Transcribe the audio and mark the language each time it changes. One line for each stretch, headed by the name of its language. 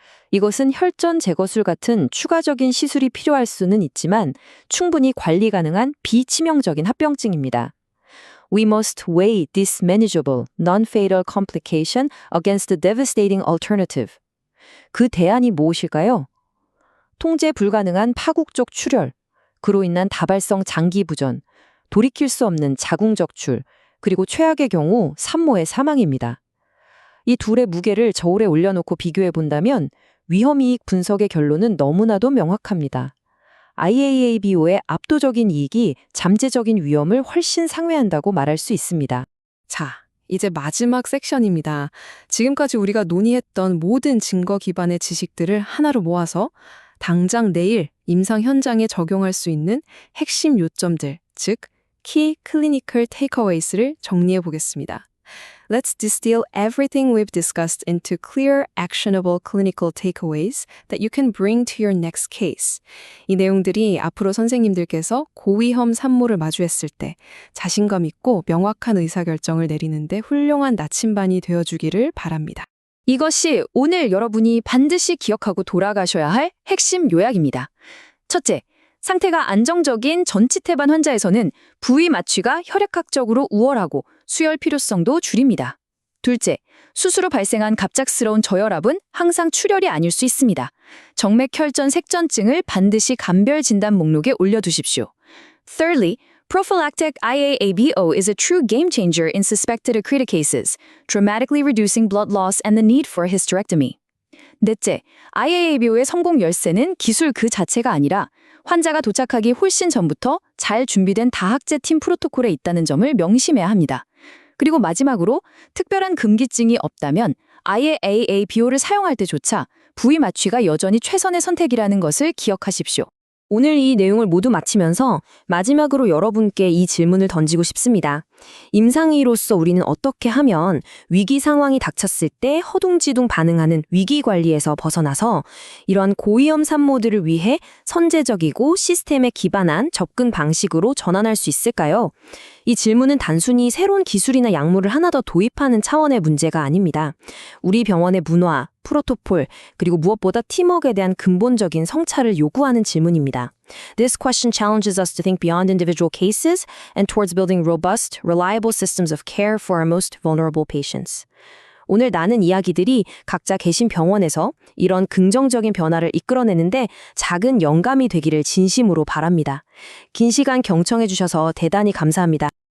Korean: 이것은 혈전 제거술 같은 추가적인 시술이 필요할 수는 있지만 충분히 관리 가능한 비치명적인 합병증입니다.
English: We must weigh this manageable, non-fatal complication against the devastating alternative.
Korean: 그 대안이 무엇일까요? 통제 불가능한 파국적 출혈, 그로 인한 다발성 장기 부전, 돌이킬 수 없는 자궁적출, 그리고 최악의 경우 산모의 사망입니다. 이 둘의 무게를 저울에 올려놓고 비교해 본다면 위험이익 분석의 결론은 너무나도 명확합니다. IABO의 압도적인 이익이 잠재적인 위험을 훨씬 상회한다고 말할 수 있습니다. 자, 이제 마지막 섹션입니다. 지금까지 우리가 논의했던 모든 증거 기반의 지식들을 하나로 모아서 당장 내일 임상 현장에 적용할 수 있는 핵심 요점들, 즉
English: Key Clinical Takeaways
Korean: 를 정리해 보겠습니다.
English: Let's distill everything we've discussed into clear, actionable clinical takeaways that you can bring to your next case.
Korean: 이 내용들이 앞으로 선생님들께서 고위험 산모를 마주했을 때 자신감 있고 명확한 의사결정을 내리는데 훌륭한 나침반이 되어주기를 바랍니다. 이것이 오늘 여러분이 반드시 기억하고 돌아가셔야 할 핵심 요약입니다. 첫째, 상태가 안정적인 전치태반 환자에서는 부위 마취가 혈액학적으로 우월하고 수혈 필요성도 줄입니다. 둘째, 수술 후 발생한 갑작스러운 저혈압은 항상 출혈이 아닐 수 있습니다. 정맥혈전 색전증을 반드시 감별 진단 목록에 올려두십시오.
English: Thirdly, prophylactic IABO is a true game changer in suspected accreta cases, dramatically reducing blood loss and the need for a hysterectomy.
Korean: 넷째, IABO의 성공 열쇠는 기술 그 자체가 아니라 환자가 도착하기 훨씬 전부터 잘 준비된 다학제 팀 프로토콜에 있다는 점을 명심해야 합니다. 그리고 마지막으로 특별한 금기증이 없다면 IABO를 사용할 때조차 부위 마취가 여전히 최선의 선택이라는 것을 기억하십시오. 오늘 이 내용을 모두 마치면서 마지막으로 여러분께 이 질문을 던지고 싶습니다. 임상의로서 우리는 어떻게 하면 위기 상황이 닥쳤을 때 허둥지둥 반응하는 위기 관리에서 벗어나서 이런 고위험 산모들을 위해 선제적이고 시스템에 기반한 접근 방식으로 전환할 수 있을까요? 이 질문은 단순히 새로운 기술이나 약물을 하나 더 도입하는 차원의 문제가 아닙니다. 우리 병원의 문화, 프로토콜, 그리고 무엇보다 팀워크에 대한 근본적인 성찰을 요구하는 질문입니다.
English: This question challenges us to think beyond individual cases and towards building robust, reliable systems of care for our most vulnerable patients.
Korean: 오늘 나눈 이야기들이 각자 계신 병원에서 이런 긍정적인 변화를 이끌어내는데 작은 영감이 되기를 진심으로 바랍니다. 긴 시간 경청해 주셔서 대단히 감사합니다.